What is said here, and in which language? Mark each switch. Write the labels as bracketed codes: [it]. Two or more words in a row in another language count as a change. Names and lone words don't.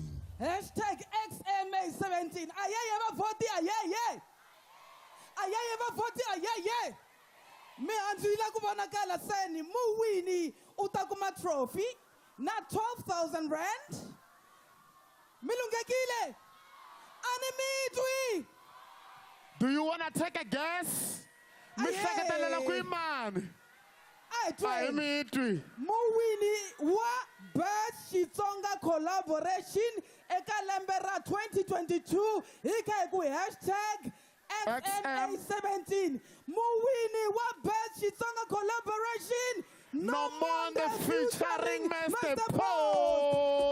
[ts] hashtag XMA17 ayeye va voti ayeye ayeye va voti ayeye mihandzu yi la ku vonakala seni muwini u ta kuma trophy na 12,000 rand. Milungekile. Animitwi. [en] Do you want to take a guess? [ts] Miseketelela kwimani. Ayimitwi. Muwini wa [en] Best Xitsonga collaboration [ts] eka lembe ra 2022 ika ku #XMA17. Muwini wa [en] Best Xitsonga collaboration No Monde featuring Mr. Paul.